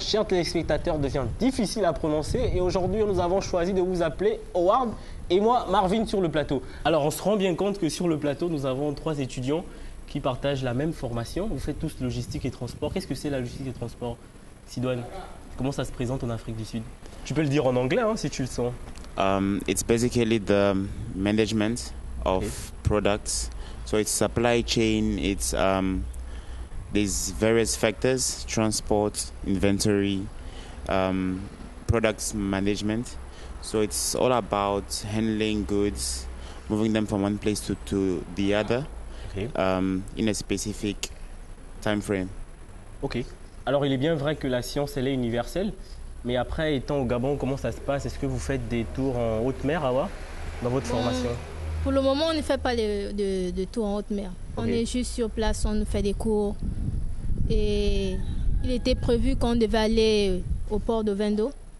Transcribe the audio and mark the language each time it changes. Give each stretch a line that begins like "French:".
French: Chers téléspectateurs, devient difficile à prononcer et aujourd'hui, nous avons choisi de vous appeler Howard et moi, Marvin, sur le plateau. Alors, on se rend bien compte que sur le plateau, nous avons trois étudiants qui partagent la même formation. Vous faites tous logistique et transport. Qu'est-ce que c'est la logistique et transport, Sidouane? Comment ça se présente en Afrique du Sud? Tu peux le dire en anglais si tu le sens.
English: It's basically the management of products. So it's supply chain, it's there's various factors, transport, inventory, products management. So it's all about handling goods, moving them from one place to the other Ok. In a specific time frame. Ok.
French: Alors, il est bien vrai que la science, elle est universelle. Mais après, étant au Gabon, comment ça se passe? Est-ce que vous faites des tours en haute mer, Awa, dans votre formation? Pour le moment, on ne fait pas de tour en haute mer. Ok. On est juste sur place, on fait des cours. Et il était prévu qu'on devait aller au port de Vendo,